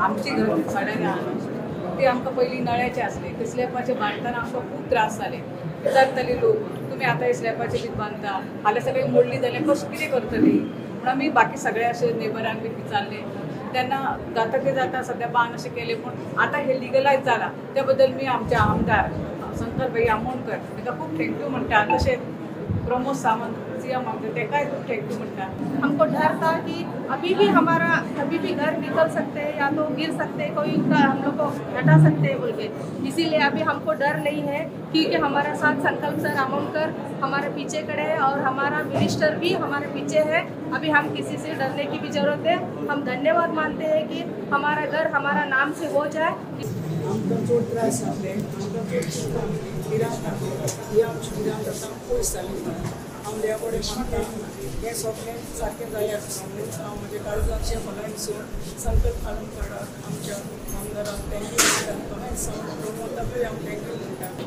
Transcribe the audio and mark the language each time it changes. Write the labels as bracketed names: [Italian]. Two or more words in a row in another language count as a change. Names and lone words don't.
[Konkani] आमची घर भाड्यान ती आमकां पयलीं नळ्याचे आसले ते स्लॅबाचे बांदतना आमकां खूब त्रास जाले विचारताले लोक तुमी आतां हे स्लॅबाचे बी बांदता फाल्यां सगळी मोडली जाल्यार कशें कितें करतली म्हणून आमी बाकी सगळे अशे नेबरांक बी विचारले त्यांना जाता ते जाता सध्या बांद अशें केले पूण आतां हे लिगलायज जाला त्या बद्दल मी आमच्या आमदार शंकर भाई आमोणकर ताका खूब थँक्यू म्हणटा तशेंच प्रमोद सावंत सीएम आमचे तेकाय खूब [English] thank you [Konkani] म्हणटा। [Hindi] हमको डर था कि अभी भी हमारा कभी भी घर निकल सकते हैं या तो गिर सकते हैं कोई उनका हम लोग को हटा सकते हैं बोल के इसीलिए अभी हमको डर नहीं है क्योंकि हमारा साथ संकल्प सर आमोणकर हमारे पीछे खड़े हैं और हमारा मिनिस्टर भी हमारे पीछे है। अभी हम किसी से डरने की भी जरूरत है। हम धन्यवाद मानते हैं कि हमारा घर हमारा नाम से हो जाए। [Konkani] आमकां चड त्रास जातले आमकां विराम जाता पयस जाली हांव देवा कडेन मागता हें सगळें सारकें जायात हांव म्हज्या काळजाच्या खोलायसून संकल्प घालून काडत आमच्या आमदाराक थँक्यू म्हणटा तोच प्रमोदाकूय हांव थँक्यू म्हणटा।